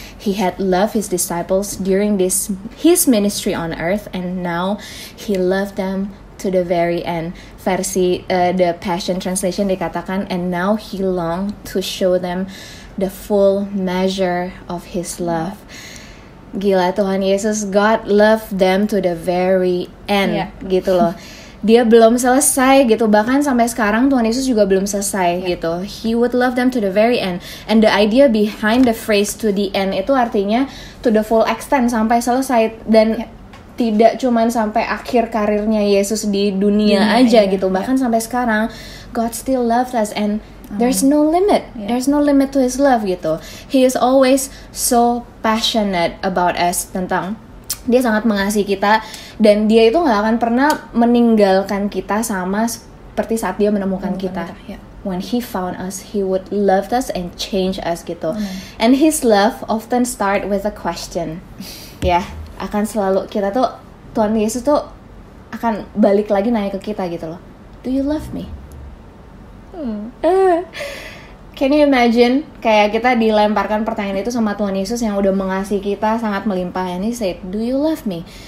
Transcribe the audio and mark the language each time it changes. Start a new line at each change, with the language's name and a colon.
English: He had loved his disciples during his ministry on earth, and now he loved them to the very end. Versi the Passion Translation dikatakan, and now he longed to show them the full measure of his love. Gila, Tuhan Yesus, God loved them to the very end, gitu loh.
Indonesian: Dia belum selesai gitu, bahkan sampai sekarang Tuhan Yesus juga belum selesai gitu.
English: He would love them to the very end. And the idea behind the phrase to the end
Indonesian: itu artinya
English: to the full extent,
Indonesian: sampai selesai. Dan tidak cuman sampai akhir karirnya Yesus di dunia aja gitu, bahkan sampai sekarang
English: God still loves us, and there's no limit. There's no limit to his love gitu. He is always so passionate about us,
Indonesian: tentang dia sangat mengasihi kita, dan dia itu gak akan pernah meninggalkan kita sama seperti saat dia menemukan kita.
English: When he found us, he would love us and change us gitu. And his love often start with a question.
Indonesian: Akan selalu kita tuh, Tuhan Yesus tuh akan balik lagi nanya ke kita gitu loh.
English: Do you love me? Can you imagine
Indonesian: kayak kita dilemparkan pertanyaan itu sama Tuhan Yesus yang udah mengasihi kita sangat melimpah,
English: and he said, do you love me?